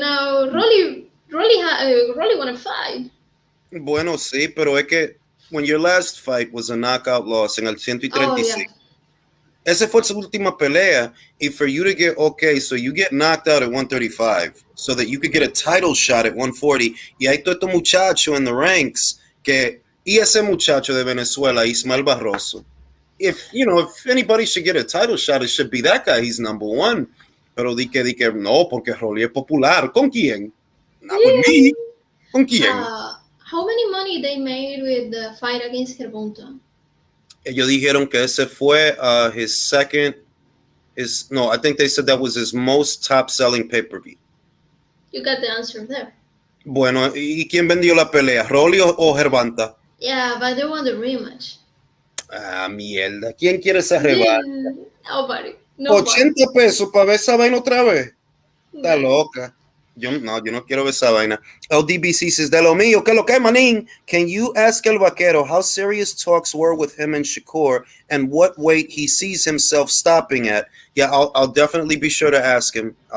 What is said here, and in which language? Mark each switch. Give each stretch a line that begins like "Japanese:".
English: not fighting. Rolly want to fight.
Spanish: Bueno, sí, pero es que
English: when your last fight was a knockout loss
Spanish: en el
English: Oh yeah.
Spanish: 136, esa fue su última pelea. Y
English: for you to get, okay, so you get knocked out at 135 so that you could get a title shot at 140.
Spanish: Y hay todo este muchacho
English: in the ranks
Spanish: y ese muchacho de Venezuela, Ismael Barroso.
English: If anybody should get a title shot, it should be that guy. He's number one.
Spanish: Pero di que no, porque Rolly es popular. ¿Con quién?
English: Not with me.
Spanish: ¿Con quién?
English: How many money they made with the fight against Gervonta?
Spanish: Ellos dijeron que ese fue
English: his second. No, I think they said that was his most top-selling pay-per-view. You got the answer there.
Spanish: Bueno, ¿y quién vendió la pelea? ¿Rolly o Gervonta?
English: Yeah, but they want the rematch.
Spanish: Ah, mierda. ¿Quién quiere esa revancha?
English: Nobody.
Spanish: 80 pesos para ver esa vaina otra vez. Está
English: No.
Spanish: loca. Yo no quiero ver esa vaina. LDBC says, de lo mío, que lo que, manín?
English: Can you ask El Vaquero how serious talks were with him and Shakur and what weight he sees himself stopping at? Yeah, I'll definitely be sure to ask him.